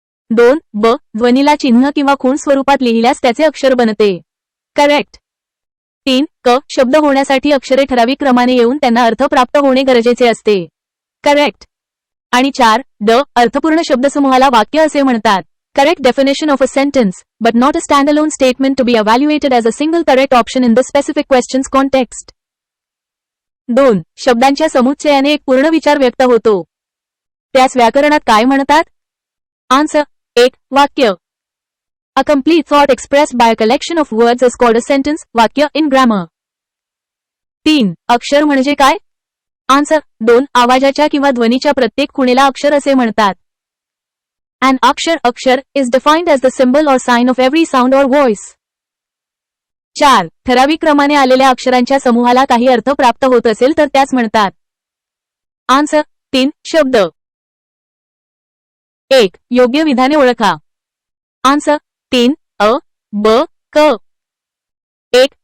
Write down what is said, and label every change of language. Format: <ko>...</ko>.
<mr>2 ध्वनीला चिन्ह किंवा खूण स्वरूपात लिहिल्यास त्याचे अक्षर बनते. करेक्ट. 3 शब्द होण्यासाठी अक्षरे ठराविक क्रमाने येऊन त्यांना अर्थ प्राप्त होणे गरजेचे असते. करेक्ट. आणि 4 अर्थपूर्ण शब्दसमूहाला वाक्य असे म्हणतात.</mr> <en>Correct definition of a sentence, but not a standalone statement to be evaluated as a single correct option in this specific question's context. 2.</en> <mr>शब्दांच्या समुच्चयाने एक पूर्ण विचार व्यक्त होतो. त्यास व्याकरणात काय म्हणतात? आन्सर. 1. वाक्य.</mr> <en>A complete thought expressed by a collection of words is called a sentence, वाक्य in grammar.</en> <mr>3. अक्षर म्हणजे काय? आन्सर. 2. आवाजाच्या किंवा ध्वनीच्या प्रत्येक खुणेला अक्षर असे म्हणतात.</mr> <en>An अक्षर is defined as the symbol or sign of every sound or voice. 4.</en> <mr>ठराविक क्रमाने आलेल्या अक्षरांच्या समूहाला काही अर्थ प्राप्त होत असेल तर त्यास म्हणतात. आन्सर. 3. शब्द. 1. योग्य विधाने ओळखा. आन्सर. 3. अ, ब, क. 1.</mr>